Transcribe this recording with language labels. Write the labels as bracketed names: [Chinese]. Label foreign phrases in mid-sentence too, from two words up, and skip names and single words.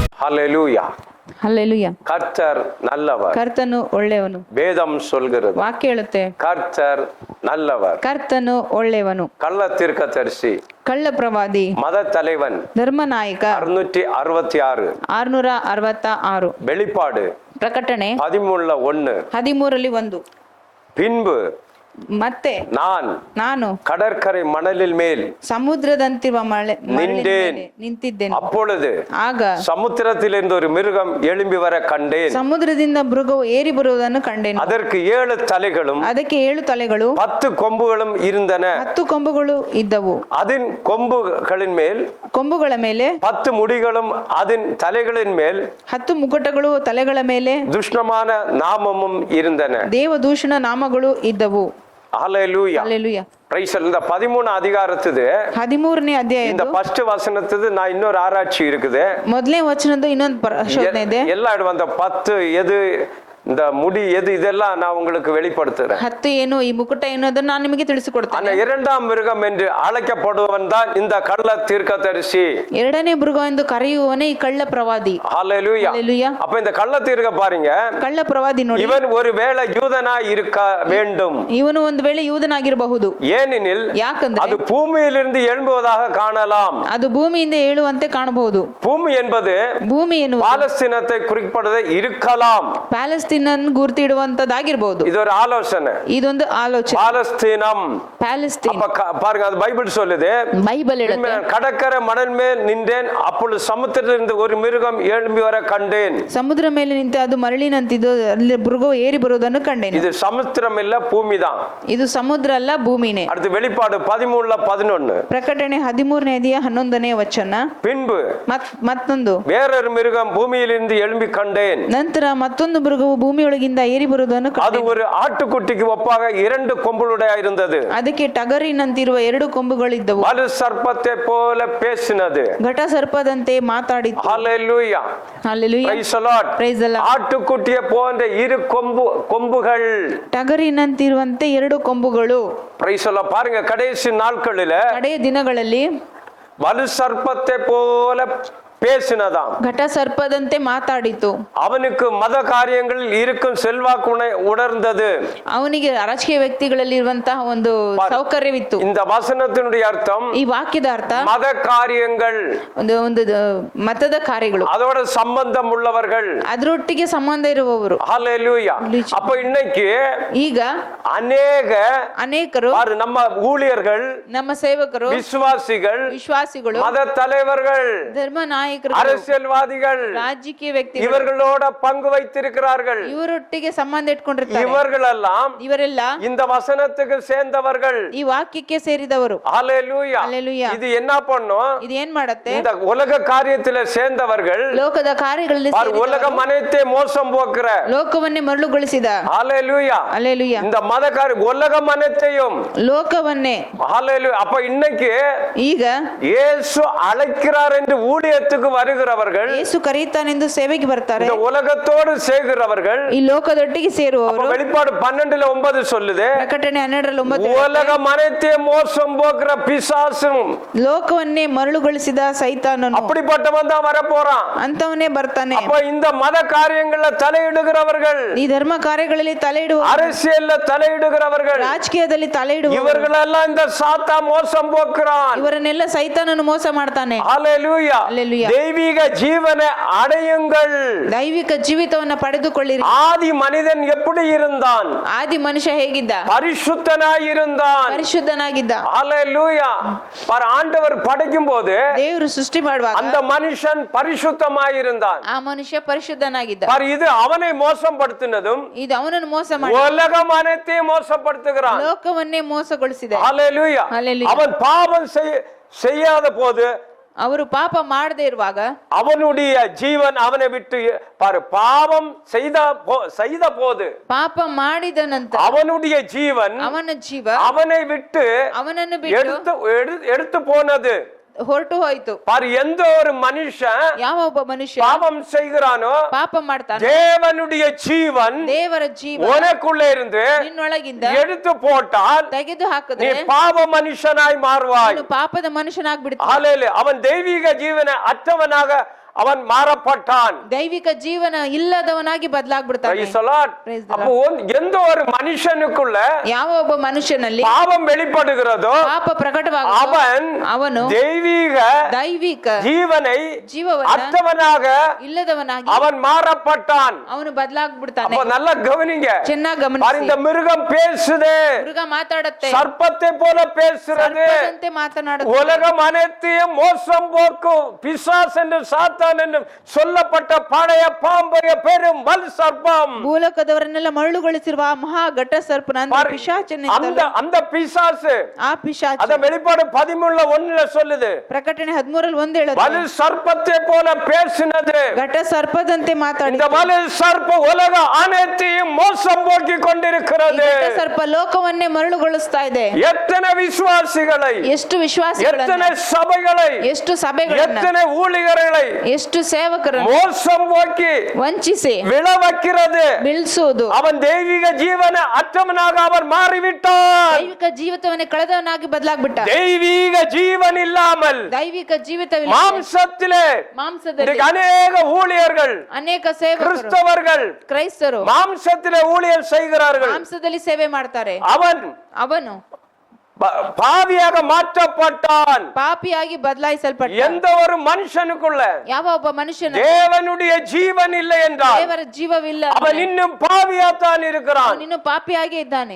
[Tamil] ஹல்லேலூயா. ஹல்லேலூயா. கர்த்தர் நல்லவர். [Kannada] ಕರ್ತನು ಒಳ್ಳೆಯವನು. [Tamil] வேதம் சொல்கிறது. [Kannada] ವಾಕ್ಯ ಹೇಳುತ್ತೆ [Tamil] கர்த்தர் நல்லவர். [Kannada] ಕರ್ತನು ಒಳ್ಳೆಯವನು. [Tamil] கள்ள தீர்க்கதரிசி, [Kannada] ಕಳ್ಳ ಪ್ರವಾದಿ, [Tamil] மத தலைவன், [Kannada] ಧರ್ಮನಾಯಕ [Tamil] 666, [Kannada] 666. [Tamil] வெளிப்பாடு [Kannada] ಪ್ರಕಟಣೆ [Tamil] 13:1. [Kannada] 13:1. [Tamil] பின்பு [Kannada] ಮತ್ತೆ ನಾನು [Tamil] கடற்கரை மணலில் மேல் [Kannada] ಸಮುದ್ರದಂತಿರುವ ನಿಂತಿದ್ದೇನೆ. [Tamil] அப்பொழுது [Kannada] ಆಗ [Tamil] சமுத்திரத்திலிருந்து ஒரு மிருகம் எழும்பி வர கண்டேன். [Kannada] ಸಮುದ್ರದಿಂದ ಮೃಗವು ಏರಿ ಬರುವುದನ್ನು ಕಂಡೆನು. [Tamil] அதற்கு 7 தலைகளும் [Kannada] ಅದಕ್ಕೆ 7 ತಲೆಗಳು [Tamil] 10 கொம்புகளும் இருந்தன. [Kannada] 10 ಕೊಂಬುಗಳು ಇದ್ದವು. [Tamil] அதன் [Kannada] ಕೊಂಬುಗಳ ಮೇಲೆ [Tamil] 10 முடிகளும் அதன் தலைகளின் மேல் [Kannada] 10 ಮುಕುಟಗಳು ತಲೆಗಳ ಮೇಲೆ [Tamil] துஷ்டமான நாமமும் இருந்தன. [Kannada] ದೇವದೂಷಣ ನಾಮಗಳು ಇದ್ದವು. [Tamil] ஹல்லேலூயா. ஹல்லேலூயா. பிரைஸ். இந்த 13 அதிகாரத்துது [Kannada] 13ನೇ ಅಧ್ಯಾಯ [Tamil] இந்த ஃபர்ஸ்ட் வசனத்துது நான் இன்னொரு ஆராய்ச்சி இருக்குது. [Kannada] ಮೊದಲನೇ ವಚನದ ಇನ್ನೊಂದು ಪರಿಶೋಧನೆ ಇದೆ. [Tamil] எல்லா இடம் அந்த 10 எது இந்த முடி எது இதெல்லாம் நான் உங்களுக்கு வெளிப்படுத்துறேன். [Kannada] 10 ಏನು ಈ ಮುಕುಟ ಏನು ಅದನ್ನ ನಾನು ನಿಮಗೆ ತಿಳಿಸಿಕೊಡ್ತೇನೆ. [Tamil] அந்த இரண்டாம் மிருகம் என்று அழைக்கப்படுவன் தான் இந்த கள்ள தீர்க்கதரிசி. [Kannada] ಎರಡನೇ ಮೃಗ ಎಂದು ಕರೆಯುವವನೇ ಈ ಕಳ್ಳ ಪ್ರವಾದಿ. [Tamil] ஹல்லேலூயா. ஹல்லேலூயா. அப்ப இந்த கள்ள தீர்க்க பாருங்க, [Kannada] ಕಳ್ಳ ಪ್ರವಾದಿ ನೋಡಿ, [Tamil] இவன் ஒருவேளை யூதனாய் இருக்க வேண்டும். [Kannada] ಇವನು ಒಂದು ವೇಳೆ ಯೂದನಾಗಿರಬಹುದು. [Tamil] ஏனெனில் [Kannada] ಯಾಕಂದ್ರೆ [Tamil] அது பூமியிலிருந்து எழும்புவதாக காணலாம். [Kannada] ಅದು ಭೂಮಿಯಿಂದ ಏಳುವಂತೆ ಕಾಣಬಹುದು. [Tamil] பூமி என்பது [Kannada] ಭೂಮಿ ಎನ್ನುವುದು [Tamil] பாலஸ்தீனத்தை குறிப்பிடுவது இருக்கலாம். [Kannada] ಪ್ಯಾಲೆಸ್ತೀನನ್ ಗುರುತಿಡುವಂತದ್ದಾಗಿರಬಹುದು. [Tamil] இது ஒரு ஆலோசனை. [Kannada] ಇದೊಂದು ಆಲೋಚನೆ. [Tamil] பாலஸ்தீனம், [Kannada] ಪ್ಯಾಲೆಸ್ತೀನ್ [Tamil] பாருங்க, அது பைபிள் சொல்லுது. [Kannada] ಬೈಬಲ್ ಹೇಳುತ್ತೆ, [Tamil] கடற்கரை மணல் மேல் நின்றேன், அப்பொழுது சமுத்திரத்திலிருந்து ஒரு மிருகம் எழும்பி வர கண்டேன். [Kannada] ಸಮುದ್ರ ಮೇಲೆ ನಿಂತು ಅದು ಮರಳಿನಂತಿದ್ದು ಅಲ್ಲಿ ಮೃಗವು ಏರಿ ಬರುವುದನ್ನು ಕಂಡೇನು. [Tamil] இது சமுத்திரம் இல்ல, பூமி தான். [Kannada] ಇದು ಸಮುದ್ರ ಅಲ್ಲ, ಭೂಮಿನೇ. [Tamil] அடுத்து வெளிப்பாடு 13:11. [Kannada] ಪ್ರಕಟಣೆ 13ನೇ ಅಧ್ಯಾಯ 11ನೇ ವಚನ. [Tamil] பின்பு [Kannada] ಮತ್ತೊಂದು [Tamil] வேறொரு மிருகம் பூமியிலிருந்து எழும்பி கண்டேன். [Kannada] ನಂತರ ಮತ್ತೊಂದು ಮೃಗವು ಭೂಮಿಯೊಳಗಿಂದ ಏರಿ ಬರುವುದನ್ನು [Tamil] அது ஒரு ஆட்டுக்குட்டிக்கு ஒப்பாக 2 கொம்புடைய இருந்தது. [Kannada] ಅದಕ್ಕೆ ಟಗರಿನಂತಿರುವ 2 ಕೊಂಬುಗಳಿದ್ದವು. [Tamil] வலு சர்ப்பத்தை போல பேசினது. [Kannada] ಘಟ ಸರ್ಪದಂತೆ ಮಾತಾಡಿತು. [Tamil] ஹல்லேலூயா. ஹல்லேலூயா. [English] Praise the Lord. Praise the Lord. [Tamil] ஆட்டுக்குட்டியை போன்ற 2 கொம்புகள், [Kannada] ಟಗರಿನಂತಿರುವಂತೆ 2 ಕೊಂಬುಗಳು. [English] Praise the Lord. [Tamil] பாருங்க, கடைசி நாட்களில [Kannada] ಕಡೆಯ ದಿನಗಳಲ್ಲಿ [Tamil] வலு சர்ப்பத்தை போல பேசினதாம். [Kannada] ಘಟ ಸರ್ಪದಂತೆ ಮಾತಾಡಿತು. [Tamil] அவனுக்கு மத காரியங்களில் இருக்கும் செல்வாக்கு உணர்ந்தது. [Kannada] ಅವನಿಗೆ ರಾಜಕೀಯ ವ್ಯಕ್ತಿಗಳಲ್ಲಿ ಇರುವಂತಹ ಒಂದು ಸೌಕರ್ಯವಿತ್ತು. [Tamil] இந்த வசனத்தினுடைய அர்த்தம், [Kannada] ಈ ವಾಕ್ಯದ ಅರ್ಥ [Tamil] மத காரியங்கள், [Kannada] ಒಂದು ಮತದ ಕಾರ್ಯಗಳು, [Tamil] அதோட சம்பந்தம் உள்ளவர்கள், [Kannada] ಅದರೊಟ್ಟಿಗೆ ಸಂಬಂಧ ಇರುವವರು. [Tamil] ஹல்லேலூயா. அப்ப இன்னைக்கு [Kannada] ಈಗ ಅನೇಕರು [Tamil] நம்ம ஊழியர்கள், [Kannada] ನಮ್ಮ ಸೇವಕರು, ವಿಶ್ವಾಸಿಗಳು, [Tamil] மத தலைவர்கள், [Kannada] ಧರ್ಮ ನಾಯಕರು, [Tamil] அரசியல்வாதிகள், [Kannada] ರಾಜಕೀಯ ವ್ಯಕ್ತಿಗಳು [Tamil] இவர்களோட பங்கு வைத்திருக்கிறார்கள். [Kannada] ಇವರೊಟ್ಟಿಗೆ ಸಂಬಂಧ ಇಟ್ಕೊಂಡಿರ್ತಾರೆ. [Tamil] ಇವರೆಲ್ಲ இந்த வசனத்துக்கு சேர்ந்தவர்கள், [Kannada] ಈ ವಾಕ್ಯಕ್ಕೆ ಸೇರಿದವರು. [Tamil] ஹல்லேலூயா. ஹல்லேலூயா. இது என்ன பண்ணும்? [Kannada] ಇದು ಏನ್ ಮಾಡುತ್ತೆ? [Tamil] இந்த உலக காரியத்திலே சேர்ந்தவர்கள், [Kannada] ಲೋಕದ ಕಾರ್ಯಗಳಲ್ಲಿ [Tamil] உலகம் அனைத்தே மோசம் போக்குற, [Kannada] ಲೋಕವನ್ನೇ ಮರಳುಗೊಳಿಸಿದ, [Tamil] ஹல்லேலூயா, ஹல்லேலூயா, இந்த மத உலகம் அனைத்தையும், [Kannada] ಲೋಕವನ್ನೇ, [Tamil] ஹல்லேலூயா. அப்ப இன்னைக்கு [Kannada] ಈಗ [Tamil] இயேசு அழைக்கிறார் என்று ஊழியத்துக்கு வருகிறவர்கள், [Kannada] ಯೇಸು ಕರೆಯುತ್ತಾನೆಂದು ಸೇವೆಗೆ ಬರ್ತಾರೆ. [Tamil] இந்த உலகத்தோடு சேர்கிறவர்கள், [Kannada] ಈ ಲೋಕದೊಟ್ಟಿಗೆ ಸೇರುವವರು. [Tamil] வெளிப்பாடு 12:9 சொல்லுது, [Kannada] ಪ್ರಕಟಣೆ 12:9, [Tamil] உலகம் அனைத்தையும் மோசம் போக்குற பிசாசும், [Kannada] ಲೋಕವನ್ನೇ ಮರಳುಗೊಳಿಸಿದ ಸೈತಾನನು, [Tamil] அப்படிப்பட்டவன் தான் வர போறான். [Kannada] ಅಂತವನೇ ಬರ್ತಾನೆ. [Tamil] அப்ப இந்த மத காரியங்கள்ல தலையிடுகிறவர்கள், [Kannada] ಈ ಧರ್ಮ ಕಾರ್ಯಗಳಲ್ಲಿ ತಲೆಯಿಡುವ, [Tamil] அரசியல்ல தலையிடுகிறவர்கள், [Kannada] ರಾಜಕೀಯದಲ್ಲಿ ತಲೆಯಿಡುವ, [Tamil] இவர்களெல்லாம் இந்த சாத்தா மோசம் போக்குறான். [Kannada] ಇವರನ್ನೆಲ್ಲ ಸೈತಾನನು ಮೋಸ ಮಾಡ್ತಾನೆ. [Tamil] ஹல்லேலூயா. ஹல்லேலூயா. தெய்வீக ஜீவனை அடையுங்கள். [Kannada] ದೈವಿಕ ಜೀವಿತವನ್ನ ಪಡೆದುಕೊಳ್ಳಿರಿ. [Tamil] ஆதி மனிதன் எப்படி இருந்தான்? [Kannada] ಆದಿ ಮನುಷ್ಯ ಹೇಗಿದ್ದ? [Tamil] பரிசுத்தனாய் இருந்தான், [Kannada] ಪರಿಶುದ್ಧನಾಗಿದ್ದ. [Tamil] ஹல்லேலூயா. ஆண்டவர் படைக்கும் போது [Kannada] ದೇವರು ಸೃಷ್ಟಿ ಮಾಡುವಾಗ [Tamil] அந்த மனுஷன் பரிசுத்தமாய் இருந்தான். [Kannada] ಆ ಮನುಷ್ಯ ಪರಿಶುದ್ಧನಾಗಿದ್ದ. [Tamil] இது அவனை மோசப்படுத்தினதும், [Kannada] ಇದು ಅವನನ್ನು ಮೋಸ ಮಾಡಿ [Tamil] உலகம் அனைத்தையும் மோசப்படுத்துகிறான். [Kannada] ಲೋಕವನ್ನೇ ಮೋಸಗೊಳಿಸಿದೆ. [Tamil] ஹல்லேலூயா. ஹல்லேலூயா. அவன் பாவம் செய்யாத போது, [Kannada] ಅವರು ಪಾಪ ಮಾಡದೇ ಇರುವಾಗ [Tamil] அவனுடைய ஜீவன் அவனை விட்டு பாவம் செய்த போது, [Kannada] ಪಾಪ ಮಾಡಿದ ನಂತರ [Tamil] அவனுடைய ஜீவன் [Kannada] ಅವನ ಜೀವ [Tamil] அவனை விட்டு [Kannada] ಅವನನ್ನು ಬಿಟ್ಟು [Tamil] எடுத்து போனது. [Kannada] ಹೊರಟು ಹೋಯ್ತು. [Tamil] எந்த ஒரு மனுஷன் [Kannada] ಯಾವ ಒಬ್ಬ ಮನುಷ್ಯ [Tamil] பாவம் செய்கிறானோ, [Kannada] ಪಾಪ ಮಾಡ್ತಾನೆ, [Tamil] தேவனுடைய ஜீவன் [Kannada] ದೇವರ ಜೀವ [Tamil] உனக்குள்ளே இருந்து [Kannada] ನಿನ್ನೊಳಗಿಂದ [Tamil] எடுத்து போட்டால் [Kannada] ತೆಗೆದು [Tamil] நீ [Kannada] ಹಾಕಿದ್ರೆ [Tamil] பாவ மனுஷனாய் மாறுவாய். [Kannada] ಪಾಪದ ಮನುಷ್ಯನಾಗ್ಬಿಡ್ತಾನೆ. [Tamil] ஹல்லேலூயா. அவன் தெய்வீக ஜீவனை அற்றவனாக அவன் மாறப்பட்டான். [Kannada] ದೈವಿಕ ಜೀವನ ಇಲ್ಲದವನಾಗಿ ಬದಲಾಗ್ಬಿಡ್ತಾನೆ. [English] Praise the Lord. Praise the [Tamil] அப்போ எந்த ஒரு மனுஷனுக்குள்ள [Kannada] ಯಾವ ಒಬ್ಬ ಮನುಷ್ಯನಲ್ಲಿ [Tamil] பாவம் வெளிப்படுகிறதோ [Kannada] ಪಾಪ ಪ್ರಕಟವಾಗುತ್ತೋ ಅವನು [Tamil] தெய்வீக [Kannada] ದೈವಿಕ [Tamil] ஜீவனை [Kannada] ಜೀವವನ್ನ [Tamil] அற்றவனாக [Kannada] ಇಲ್ಲದವನಾಗಿ [Tamil] அவன் மாறப்பட்டான். [Kannada] ಅವನು ಬದಲಾಗ್ಬಿಡ್ತಾನೆ. [Tamil] அப்ப நல்லா கவனிங்க. [Kannada] ಚೆನ್ನಾಗಿ [Tamil] பாரு, [Kannada] ಗಮನಿಸಿ. [Tamil] இந்த மிருகம் பேசுதே, [Kannada] ಮೃಗ ಮಾತಾಡುತ್ತೆ, [Tamil] சர்ப்பத்தை போல பேசுறது, [Kannada] ಸರ್ಪದಂತೆ ಮಾತನಾಡುತ್ತೆ. [Tamil] உலகம் அனைத்தையும் மோசம் போக்கும் பிசாஸ் என்று சாத்தான் என்று சொல்லப்பட்ட பழைய பாம்பைய பெரும் வல் சர்ப்பம், [Kannada] ಭೂಲೋಕದವರನ್ನೆಲ್ಲ ಮರಳುಗೊಳಿಸಿರುವ ಆ ಮಹಾ ಘಟ ಸರ್ಪನ ಅಂದ್ರೆ ಪಿಶಾಚನ ಇದ್ದಲ್ಲ, [Tamil] அந்த பிசாசு [Kannada] ಆ ಪಿಶಾಚ [Tamil] அத வெளிப்பாடு 13:1 சொல்லுது. [Kannada] ಪ್ರಕಟಣೆ 13 1 ಹೇಳುತ್ತೆ, [Tamil] வல் சர்ப்பத்தை போல பேசினது. [Kannada] ಘಟ ಸರ್ಪದಂತೆ ಮಾತಾಡಿ. [Tamil] இந்த வல் சர்ப்ப உலக அனைத்தையும் மோசம் போக்கி கொண்டிருக்கிறது. [Kannada] ಘಟ ಸರ್ಪ ಲೋಕವನ್ನೇ ಮರಳುಗೊಳಿಸ್ತಾ ಇದೆ. [Tamil] எத்தனை விசுவாசிகளை, [Kannada] ಎಷ್ಟು ವಿಶ್ವಾಸಿಗಳನ್ನು, [Tamil] எத்தனை சபைகளை, [Kannada] ಎಷ್ಟು ಸಭೆಗಳನ್ನು, [Tamil] எத்தனை ஊழியர்களை [Kannada] ಎಷ್ಟು ಸೇವಕರನ್ನು [Tamil] மோசம் போக்கி [Kannada] ವಂಚಿಸಿ [Tamil] விழ வைக்கிறது. [Kannada] ಬೀಳ್ಸುವುದು. [Tamil] அவன் தெய்வீக ஜீவன அற்றவனாக அவன் மாறிவிட்டான். [Kannada] ದೈವಿಕ ಜೀವಿತವನ್ನೇ ಕಳೆದವನಾಗಿ ಬದಲಾಗ್ಬಿಟ್ಟ. [Tamil] தெய்வீக ஜீவன் இல்லாமல் [Kannada] ದೈವಿಕ ಜೀವಿತವಿಲ್ಲ, [Tamil] மாம்சத்திலே [Kannada] ಮಾಂಸದಲ್ಲಿ [Tamil] இன்றைக்கு அநேக ஊழியர்கள், [Kannada] ಅನೇಕ ಸೇವಕರು, [Tamil] கிறிஸ்தவர்கள் [Kannada] ಕ್ರೈಸ್ತರು [Tamil] மாம்சத்திலே ஊழியம் செய்கிறார்கள். [Kannada] ಮಾಂಸದಲ್ಲಿ ಸೇವೆ ಮಾಡ್ತಾರೆ. ಅವನು [Tamil] பாவியாக மாற்றப்பட்டான். [Kannada] ಪಾಪಿಯಾಗಿ ಬದಲಾಯಿಸಲ್ಪಟ್ಟ. [Tamil] எந்த ஒரு மனுஷனுக்குள்ள [Kannada] ಯಾವ ಒಬ್ಬ ಮನುಷ್ಯನ [Tamil] தேவனுடைய ஜீவன் இல்லை என்றால் [Kannada] ದೇವರ ಜೀವವಿಲ್ಲ, [Tamil] அவன் இன்னும் பாவியாத்தான் இருக்கிறான். [Kannada] ಅವನು ಪಾಪಿಯಾಗಿ ಇದ್ದಾನೆ.